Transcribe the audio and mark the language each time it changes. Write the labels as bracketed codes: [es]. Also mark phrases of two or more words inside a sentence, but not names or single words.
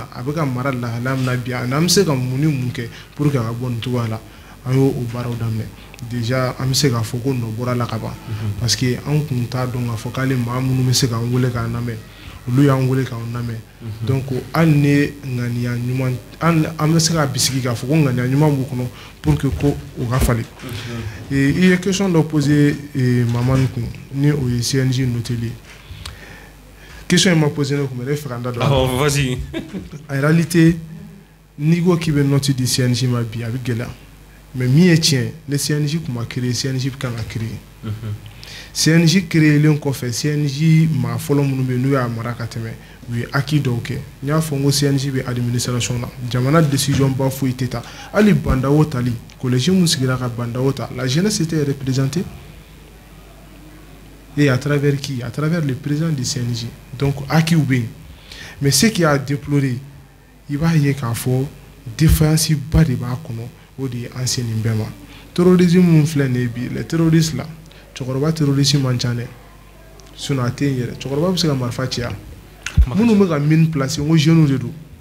[bm] a bɛ ka mara lahalaya min na bi an bɛ se ka mun ni mun kɛ [fr] pour que [bm] a ka bɔ nin cogoya la an y'o baaraw daminɛ déjà an bɛ se k'a fɔ ko nɔ bɔra la ka ban parce que an kun t'a dɔn k'a fɔ k'ale maa minnu bɛ se k'an wele k'an lamɛn olu y'an wele k'an lamɛn donc hali ni ŋaniya ɲuman an bɛ se k'a bisigi k'a fɔ ko ŋaniya ɲuman b'u kɔnɔ [fr] pour que [bm] ko o ka falen i ye question dɔ poser Mamani kun ni o ye CNJ noteli question in ma poser ne kun mais ne fɛ ka n da don [fr] ah vas-y en réalité [bm] n'i ko k'i bɛ note di CNJ ma bi a bɛ gɛlɛya mais min ye tiɲɛ ne CNJ kun ma créer CNJ kan ka créer CNJ créelen kɔfɛ CNJ maa fɔlɔ minnu bɛ yen n'u y'a mara ka tɛmɛ u ye acquis dɔw kɛ n y'a fɔ n ko CNJ bɛ administration na jamana décision ba foyi tɛ ta hali bandawo tali collège mun sigira ka bandawo ta la [fr] jeunesse était représentée et à travers qui à travers le président du CNJ donc acquis [bm] bɛ yen [fr] mais ce qui a déploré [bm] i b'a ye k'a fɔ défaillance ba de b'a kɔnɔ o de ye an se nin bɛɛ ma terrorisme mun filɛ nin ye bi [fr] les terroristes [bm] la cɛkɔrɔba terrorisme man ca dɛ sinon a tɛ yen yɛrɛ cɛkɔrɔba bɛ se ka marifa ci yan minnu bɛ ka [fr] mine placer [bm] n ko jeunes de